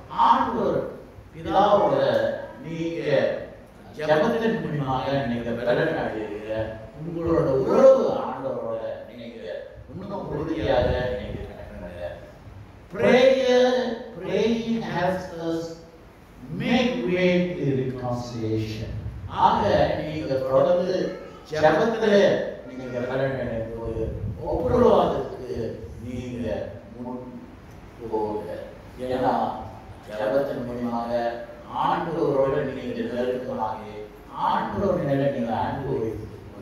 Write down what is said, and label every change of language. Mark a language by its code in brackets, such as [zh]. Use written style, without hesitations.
[ta] ஆண்டவர் பிதாவோட நீங்க ஜபத்தின் மூலமாக நீங்க பலன் அடைவீங்க. உங்களோட உறவு ஆண்டவரோட நீங்க இன்னும் உறுதியாக நீங்க நடக்கணுங்க. [en] Praying helps us make way to reconciliation. [ta] ஆக நீங்க தொடர்ந்து ஜபத்துல நீங்க பலன் அடையும்போது ஒப்புரவாதத்துக்கு நீங்க முன் போக. ஏன்னா ஜபத்தின் மூலமாக ஆண்டவரோட நீங்க நெருக்கமாகி ஆண்டவரோட நிலை நீங்க அனுபவித்து